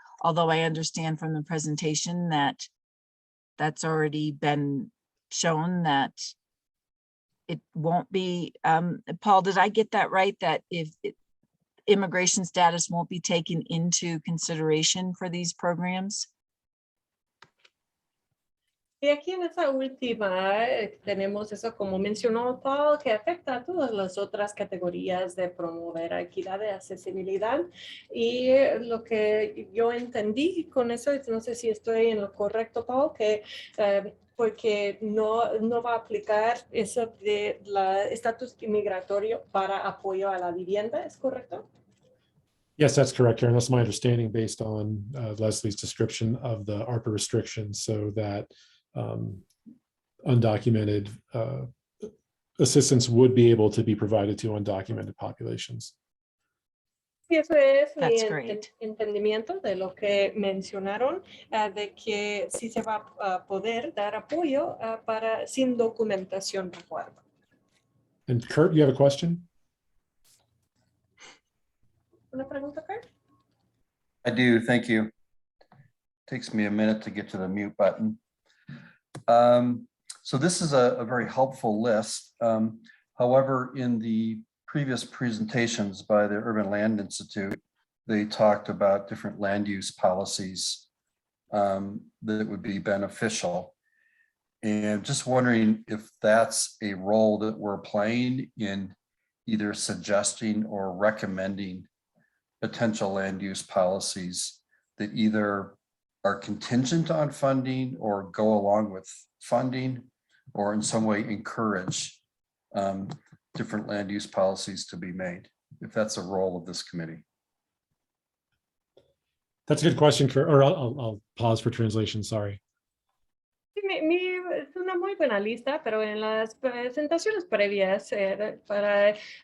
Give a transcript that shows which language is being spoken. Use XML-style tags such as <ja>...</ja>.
<en>Although I understand from the presentation that that's already been shown that it won't be, Paul, did I get that right? That if immigration status won't be taken into consideration for these programs?</en> <es>Y aquí en esta última tenemos eso, como mencionó Paul, que afecta a todas las otras categorías de promover equidad de accesibilidad. Y lo que yo entendí con eso, no sé si estoy en lo correcto, Paul, que porque no va a aplicar eso de la estatus migratorio para apoyo a la vivienda, ¿es correcto?</es> <en>Yes, that's correct, Karen. That's my understanding based on Leslie's description of the ARPA restrictions, so that undocumented assistance would be able to be provided to undocumented populations.</en> <es>Y eso es mi entendimiento de lo que mencionaron, de que sí se va a poder dar apoyo para sin documentación recuerdo.</es> <en>And Kurt, you have a question?</en> <es>¿Una pregunta, Kurt?</es> <en>I do, thank you. Takes me a minute to get to the mute button. So this is a very helpful list. However, in the previous presentations by the Urban Land Institute, they talked about different land use policies that would be beneficial. And just wondering if that's a role that we're playing in either suggesting or recommending potential land use policies that either are contingent on funding or go along with funding, or in some way encourage different land use policies to be made, if that's a role of this committee. That's a good question, Kurt, or I'll pause for translation, sorry.</en> <es>Es una muy buena lista, pero en las presentaciones previas para</es>